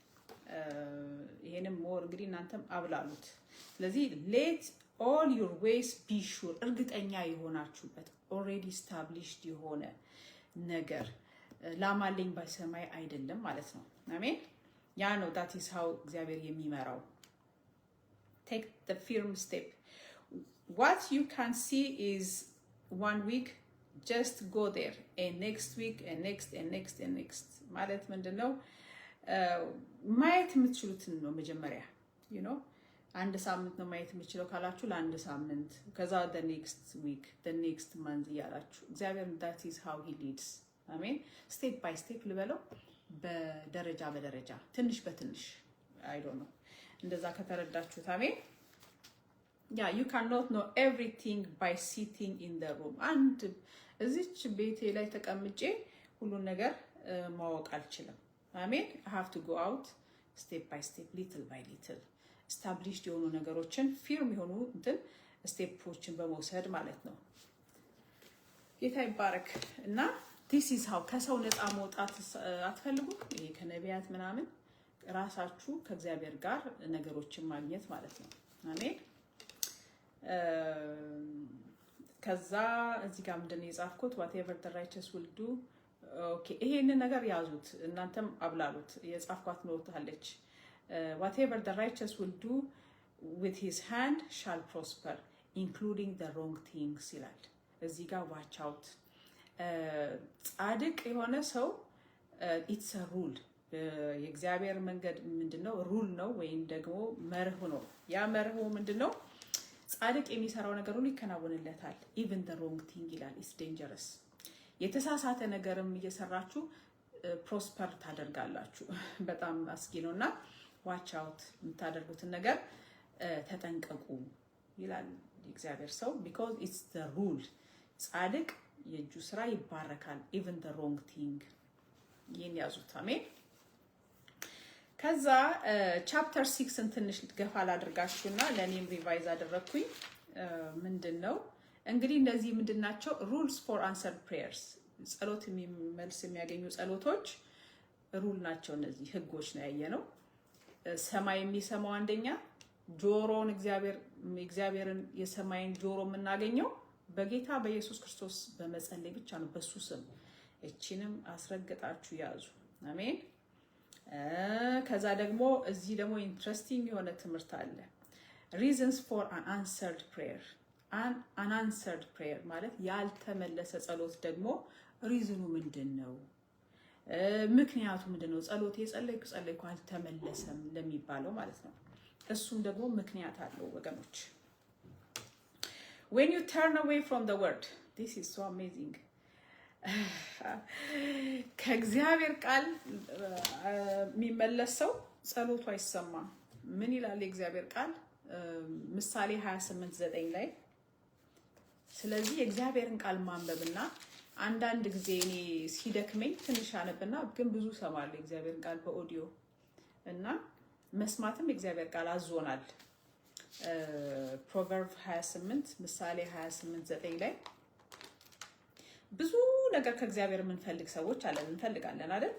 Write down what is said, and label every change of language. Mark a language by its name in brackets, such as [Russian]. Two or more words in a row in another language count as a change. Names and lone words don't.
[Amharic] ይሄንም ሞር እንግዲህ እናንተም አብላሉት። ስለዚህ [English] let all your ways be sure፣ [Amharic] እርግጠኛ የሆናችሁበት [English] already established [Amharic] የሆነ ነገር ላማለኝ በሰማይ አይደለም ማለት ነው። አሜን። ያ ነው [English] that is how [Amharic] እግዚአብሔር የሚመራው። [English] Take the firm step. What you can see is 1 week, just go there, and next week, and next, and next, and next. [Amharic] ማለት ምንድነው? ማየት የምትችሉትን ነው መጀመሪያ። [English] you know [Amharic] አንድ ሳምንት ነው ማየት የምችለው ካላችሁ ለአንድ ሳምንት፣ ከዛ [English] the next week, the next month [Amharic] እያላችሁ እግዚአብሔር [English] that is how he leads። [Amharic] አሜን። [English] step by step [Amharic] ልበለው፣ በደረጃ በደረጃ ትንሽ በትንሽ [English] I don't know [Amharic] እንደዛ ከተረዳችሁት። አሜን። ያ [English] you cannot know everything by sitting in the room። [Amharic] አንድ እዚች ቤቴ ላይ ተቀምጬ ሁሉን ነገር ማወቅ አልችልም። አሜን። [English] I have to go out step by step, little by little established [Amharic] የሆኑ ነገሮችን ፊርም የሆኑ እንትን ስቴፖችን በመውሰድ ማለት ነው። ጌታ ይባረክ። እና [English] this is how [Amharic] ከሰው ነፃ መውጣት አትፈልጉም? ይሄ ከነቢያት ምናምን ራሳችሁ ከእግዚአብሔር ጋር ነገሮችን ማግኘት ማለት ነው። አሜን። ከዛ እዚህ ጋር ምንድነው የጻፍኩት? [English] whatever the righteous will do። [Amharic] ኦኬ፣ ይሄንን ነገር ያዙት እናንተም አብላሉት። የጻፍኳት ኖት አለች። [English] whatever the righteous will do with his hand shall prosper including the wrong things [Amharic] ይላል። እዚህ ጋር [English] watch out። [Amharic] ጻድቅ የሆነ ሰው [English] it's a rule። [Amharic] የእግዚአብሔር መንገድ ምንድነው? ሩል ነው ወይም ደግሞ መርህ ነው። ያ መርህ ምንድነው? ጻድቅ የሚሰራው ነገር ሁሉ ይከናወንለታል። [English] even the wrong thing [Amharic] ይላል [English] is dangerous። [Amharic] የተሳሳተ ነገርም እየሰራችሁ ፕሮስፐር ታደርጋላችሁ። በጣም አስጊ ነውና [English] watch out፣ [Amharic] የምታደርጉትን ነገር ተጠንቀቁ ይላል የእግዚአብሔር ሰው [English] because it's the rule። [Amharic] ጻድቅ የእጁ ስራ ይባረካል [English] even the wrong thing። [Amharic] ይሄን ያዙት። አሜን። ከዛ ቻፕተር 6ን ትንሽ ገፋ ላድርጋችሁና ለኔም ሪቫይዝ አደረኩኝ። ምንድነው እንግዲህ እነዚህ ምንድናቸው? [English] rules for answered prayers [Amharic] ጸሎት መልስ የሚያገኙ ጸሎቶች ሩል ናቸው። እነዚህ ህጎች ነው ያየነው። ሰማይ የሚሰማው አንደኛ ጆሮን እግዚአብሔርን የሰማይን ጆሮ የምናገኘው በጌታ በኢየሱስ ክርስቶስ በመጸለይ ብቻ ነው፣ በሱ ስም። እቺንም አስረግጣችሁ ያዙ። አሜን። ከዛ ደግሞ እዚህ ደግሞ ኢንትረስቲንግ የሆነ ትምህርት አለ። [English] reasons for an answered prayer unanswered prayer [Amharic] ማለት ያልተመለሰ ጸሎት ደግሞ ሪዝኑ ምንድነው? ምክንያቱ ምንድነው? ጸሎት የጸለይኩ አልተመለሰም ለሚባለው ማለት ነው። እሱም ደግሞ ምክንያት አለው ወገኖች። [English] when you turn away from the word, this is so amazing [Amharic] ከእግዚአብሔር ቃል የሚመለስ ሰው ጸሎቱ አይሰማም። ምን ይላል የእግዚአብሔር ቃል? ምሳሌ 28:9 ላይ ስለዚህ የእግዚአብሔርን ቃል ማንበብና አንዳንድ ጊዜ እኔ ሲደክመኝ ትንሽ አነብና ግን ብዙ ሰማለሁ የእግዚአብሔርን ቃል በኦዲዮ እና መስማትም የእግዚአብሔር ቃል አዞናል። ፕሮቨርብ 28 ምሳሌ 28:9 ላይ ብዙ ነገር ከእግዚአብሔር የምንፈልግ ሰዎች አለን፣ እንፈልጋለን አይደል?